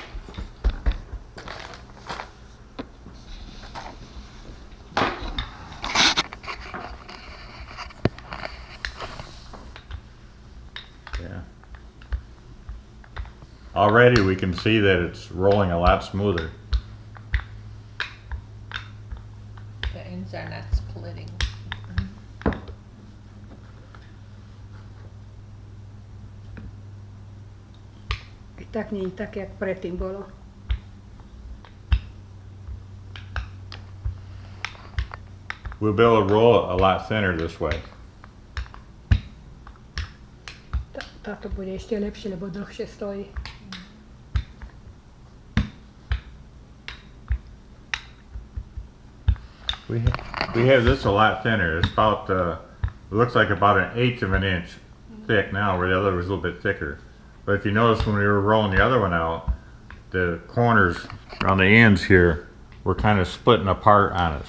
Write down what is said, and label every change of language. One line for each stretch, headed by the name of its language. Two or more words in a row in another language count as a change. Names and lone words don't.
English: Yeah. Already we can see that it's rolling a lot smoother. The ends are not splitting.
Slovak: I tak nie tak jak predtým bolo.
English: We'll be able to roll it a lot thinner this way.
Slovak: Táto bude ešte lepšie, lebo dlhšie stojí.
English: We have this a lot thinner. It's about it looks like about 1/8 of an inch thick now, where the other was a little bit thicker. But if you notice when we were rolling the other one out, the corners around the ends here were kind of splitting apart on us.